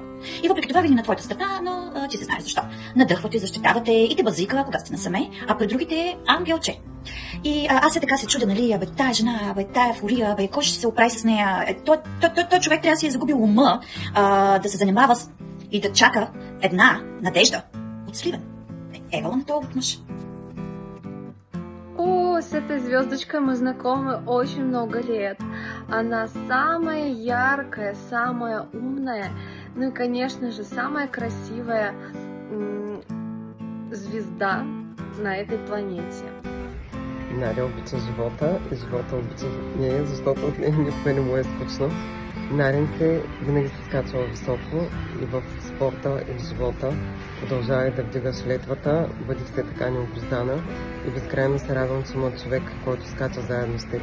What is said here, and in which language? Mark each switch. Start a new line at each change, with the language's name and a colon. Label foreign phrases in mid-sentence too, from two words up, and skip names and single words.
Bulgarian: И въпреки това винаги на твоята страна, но ти се знаеш защо. Надъхва те, защитава те и те базика, когато сте насаме, а при другите ангелче. И аз така се чудя, нали, тая жена, тая фурия, кой ще се оправи с нея? Той човек трябва да си е загубил ума да се занимава и да чака една надежда от Сливен. Евала на този мъж.
Russian: О, с этой звездочкой мы знакомы очень много лет. Она самая яркая, самая умная, Ну и, конечно же, самая красивая звезда на этой планете.
Bulgarian: Надя обича живота и живота обича нея, защото от нея никога не му е скучно. Наденце винаги се скачва високо и в спорта и в живота. Продължавай да вдигаш летвата, бъди все така необуздана и безкрайно се радвам, че има човек, който скача заедно с теб.